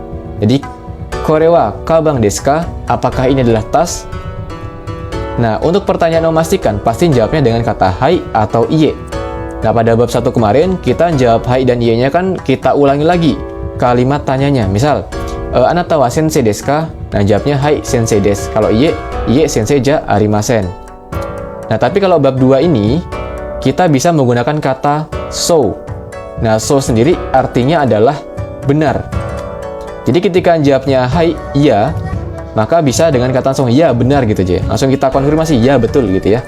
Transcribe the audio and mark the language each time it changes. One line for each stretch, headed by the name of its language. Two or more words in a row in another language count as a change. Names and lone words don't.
Indonesian: Jadi
Japanese: これはかばんですか,
Indonesian: apakah ini adalah tas? Nah, untuk pertanyaan memastikan pasti jawabnya dengan kata hai atau iye. Nah, pada bab 1 kemarin kita jawab hai dan iye-nya kan kita ulangi lagi kalimat tanyanya. Misal
Japanese: あなたは先生ですか?
Indonesian: Nah, jawabnya
Japanese: はい先生です.
Indonesian: Kalau
Japanese: いいえ先生じゃありません.
Indonesian: Nah, tapi kalau bab 2 ini kita bisa menggunakan kata so. Nah, so sendiri artinya adalah benar. Jadi ketika jawabnya hai iya, maka bisa dengan kata langsung ya benar gitu aja. Langsung kita konfirmasi ya betul gitu ya.